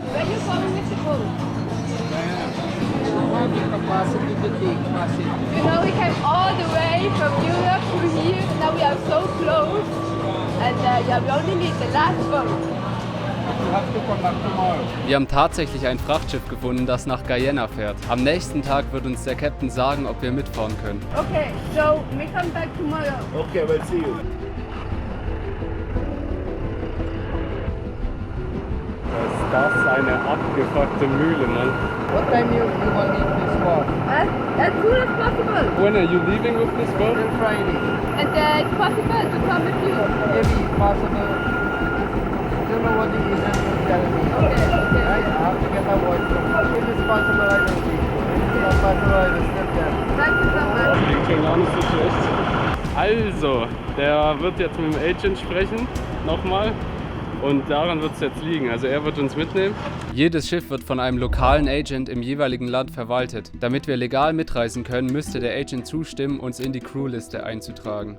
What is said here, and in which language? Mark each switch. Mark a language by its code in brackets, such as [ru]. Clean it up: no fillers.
[en] Where you coming with the boat? You know, we came all the way from Europe to here. Now we are so close. And yeah, we only need the last boat. [de] Wir haben tatsächlich ein Frachtschiff gefunden, das nach Guyana fährt. Am nächsten Tag wird uns der Captain sagen, ob wir mitfahren können. [en] Okay, so we come back tomorrow. Okay, we'll see you. [de] Ist das eine abgefuckte Mühle, Mann. [en] What time you will leave this boat? As soon as possible. When are you leaving with this boat? Till Friday. And it's possible to come with you. Maybe possible. Don't know what the reason you're telling me. Okay. Right? I have to get my voice from. If it's possible, I will leave. If it's not possible, I will step there. Thank you so much. [de] Das klingt schon gar nicht so schlecht. Also, der wird jetzt mit dem Agent sprechen, nochmal. Und daran wird es jetzt liegen. Also er wird uns mitnehmen. Jedes Schiff wird von einem lokalen Agent im jeweiligen Land verwaltet. Damit wir legal mitreisen können, müsste der Agent zustimmen, uns in die Crewliste einzutragen.